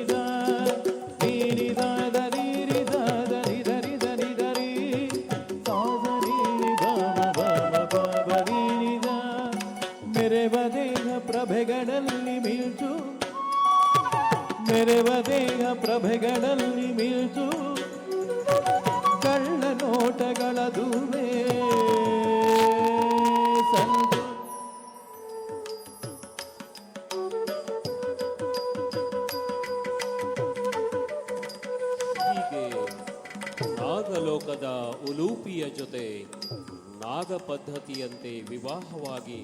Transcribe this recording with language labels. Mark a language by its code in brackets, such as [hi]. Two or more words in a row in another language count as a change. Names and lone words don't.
[kn] ದಾ ನೀನಿ ದಾದ ನೀನಿ ದಾದ ನಿಧರಿ ಧನಿ ಧರಿ ಸಾದ ನೀನಿ ಬಾಬ ಬಾಬ ಬಾಬ ನೀನಿ ದಾ ಮೆರೆವ ದೇಹ ಪ್ರಭೆಗಳಲ್ಲಿ ಮಿಲ್ಚು ಮೆರೆವ ದೇಹ ಪ್ರಭೆಗಳಲ್ಲಿ ಮಿಲ್ಚು ಕಳ್ಳ ನೋಟಗಳ ದುವೆ ಸಂತು ಹೀಗೆ ನಾಗಲೋಕದ ಉಲೂಪಿಯ ಜೊತೆ ನಾಗ ಪದ್ಧತಿಯಂತೆ ವಿವಾಹವಾಗಿ